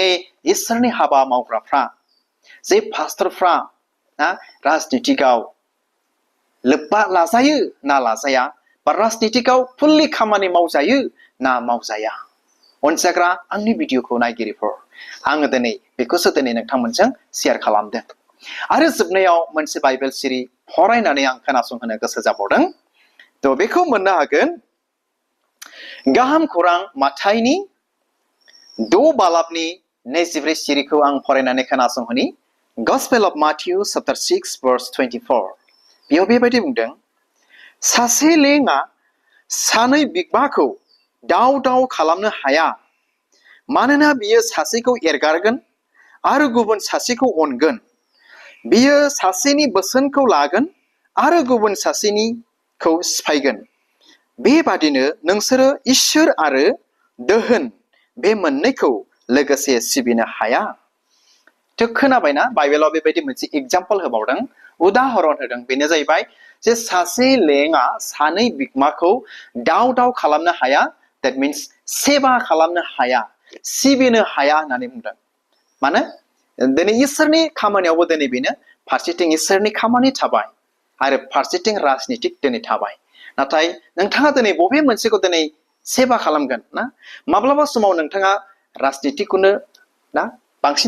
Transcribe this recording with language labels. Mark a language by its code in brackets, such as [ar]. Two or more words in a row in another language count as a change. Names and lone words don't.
[brx] इसोरनि हाबा मावग्राफ्रा जे पास्टरफ्रा राजनितिकआव लोब्बा लाजायो ना लाजाया बा राजनितिकआव फुल्लि खामानि मावजायो ना मावजाया अनजाग्रा आंनि भिडिअखौ नायगिरिफोर आङो दिनै बेखौसो दिनै नोंथांमोनजों शेयार खालामदों आरो जोबनायाव मोनसे बाइबेल सिरि फरायनानै आं खोनासंहोनो गोसो जाबावदों थ' बेखौ मोननो हागोन गाहाम खौरां माथाइनि 6 बालाबनि 24 सिरिखौ आं फरायनानै खोनासंहोनि [en] Gospel of Matthew chapter 6 verse 24 [brx] बेयाव बेबायदि बुंदों सासे लेङा सानै बिगबाखौ दाव दाव खालामनो हाया मानोना बियो सासेखौ एरगारगोन आरो गुबुन सासेखौ अनगोन बियो सासेनि बोसोनखौ लागोन आरो गुबुन सासेनिखौ सिफायगोन बेबादिनो नोंसोरो इसोर आरो दोहोन बे मोननैखौ लोगोसे सिबिनो हाया थ' खोनाबायना बाइबेलाव बेबायदि मोनसे एग्जाम्पल होबावदों उदाहरन होदों बेनो जाहैबाय जे सासे लेङा सानै बिगोमाखौ दाव दाव खालामनो हाया [en] that means [brx] सेवा खालामनो हाया सिबिनो हाया होननानै बुंदों मानो दिनै इसोरनि खामानियावबो दिनै बेनो फारसेथिं इसोरनि खामानि थाबाय आरो फारसेथिं राजनितिक दिनै थाबाय नाथाय नोंथाङा दिनै बबे मोनसेखौ दिनै सेवा खालामगोन ना माब्लाबा समाव नोंथाङा राजनितिकखौनो ना बांसिन